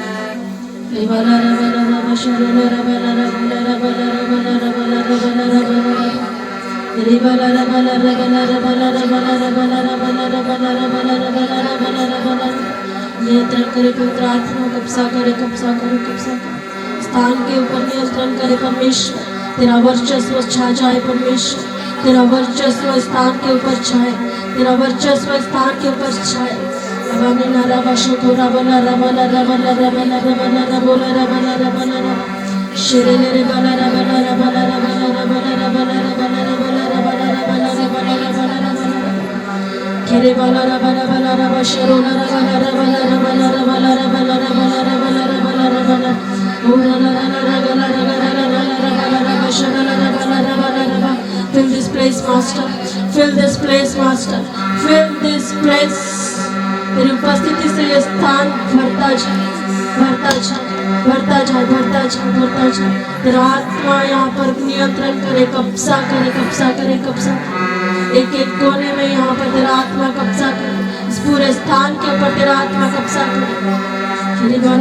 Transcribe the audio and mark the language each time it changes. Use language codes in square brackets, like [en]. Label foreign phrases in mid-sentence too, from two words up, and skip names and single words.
[hi] नियंत्रण करे पवित्र आत्मा, कब्जा करे, कब्जा करे, कब्जा करे स्थान के ऊपर, नियंत्रण करे परमेश्वर। तेरा वर्चस्व छा जाए परमेश्वर, तेरा वर्चस्व स्थान के ऊपर छाए, तेरा वर्चस्व स्थान के ऊपर छाए। रबना रबशो थोड़ा बना रबना रबना रबना रबना रबोला रबना रबना रब शेरेले रे बना रबना रबना रबना रबना रबना रबना रबना रबना रबना रबना रबना रबना केरे बना रबना रबना रब शरोला रबना रबना रबना रबना रबना रबना रबना रबना रबना ओला रबना रबना रबना रबना रबना शरोला रबना रबना रबना। [en] Fill this place, Master. Fill this place, Master. Fill this place. [hi] तेरी उपस्थिति से ये स्थान भरता जाए, भरता जाए, भरता जाए, भरता जाए, भरता जाए। तेरा आत्मा यहाँ पर नियंत्रण करे, कब्जा करे, कब्जा करे, कब्जा करे। एक एक कोने में यहाँ पर तेरा आत्मा कब्जा करे, इस पूरे स्थान के ऊपर तेरा आत्मा कब्जा करे।